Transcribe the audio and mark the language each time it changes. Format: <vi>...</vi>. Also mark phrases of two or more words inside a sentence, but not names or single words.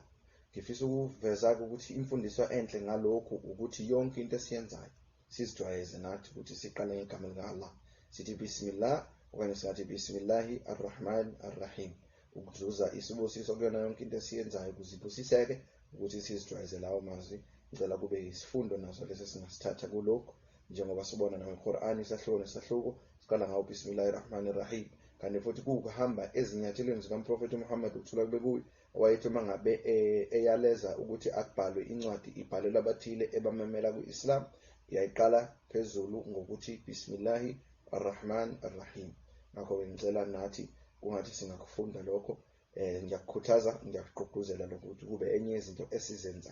<zu>Ngifisa ukuveza ukuthi imfundiso enhle ngalokhu ukuthi yonke into esiyenzayo sizijwayeze nathi ukuthi siqale ngegama lika Allah, sithi bismillah okanye sithi</zu> <ar>بسم الله الرحمن الرحيم,</ar> <zu>ukuzuza isibusiso kuyona yonke into esiyenzayo kuzibusiseke ukuthi sizijwayeze lawo mazwi. Ngicela kube isifundo naso lesi singasithatha kulokho, njengoba sibona naseQur'ani isahluko nesahluko siqala ngawo</zu> <ar>بسم الله الرحمن الرحيم.</ar> <zu>Kanti futhi kuhamba ezinyathelweni zikaMprofeti Muhammad ukuthola kube kuyi owayethi mangabe eyaleza ukuthi akubhalwe incwadi ibhalelwe abathile ebamemela ku-Islam, yayiqala phezulu ngokuthi</zu> <ar>بسم الله الرحمن الرحيم.</ar> <zu>Ngakho ngicela nathi kungathi singakufunda lokho, ngiyakukhuthaza ngiyakugqugquzela ukuthi kube enye izinto esizenzayo.</zu>